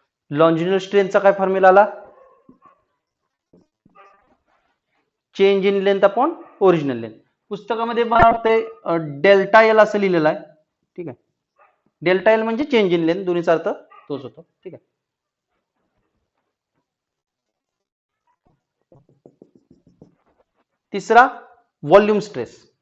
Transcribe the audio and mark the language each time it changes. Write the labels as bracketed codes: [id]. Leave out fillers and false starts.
[mr] Longitudinal स्ट्रेनचा काय formula आला? [en] Change in length upon original length. [mr] पुस्तकामध्ये मला वाटतंय डेल्टा एल असं लिहिलेलं आहे. ठीक आहे, डेल्टा एल म्हणजे [en] change in length, [mr] दोन्हीचा अर्थ तोच होतो. ठीक आहे. तिसरा व्हॉल्यूम स्ट्रेस.